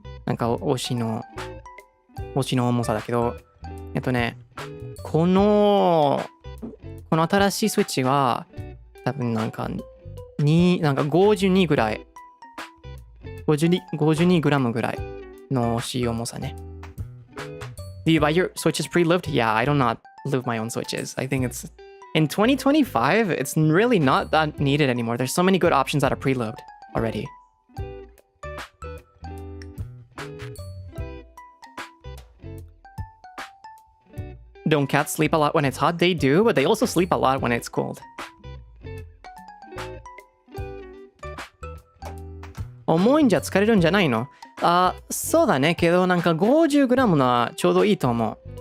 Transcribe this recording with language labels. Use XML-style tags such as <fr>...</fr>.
<ja>なんか押しの重さだけど、この新しいスイッチは多分なんか52ぐらい。 52グラムぐらいの押し重さね。</ja> <en>Do you buy your switches pre-lubed? Yeah, I do not lube my own switches. I think it's in 2025, it's really not that needed anymore. There's so many good options that are pre-lubed already. Don't cats sleep a lot when it's hot? They do, but they also sleep a lot when it's cold.</en> <ja>重いんじゃ疲れるんじゃないの？そうだね。けどなんか 50g のはちょうどいいと思う。</ja>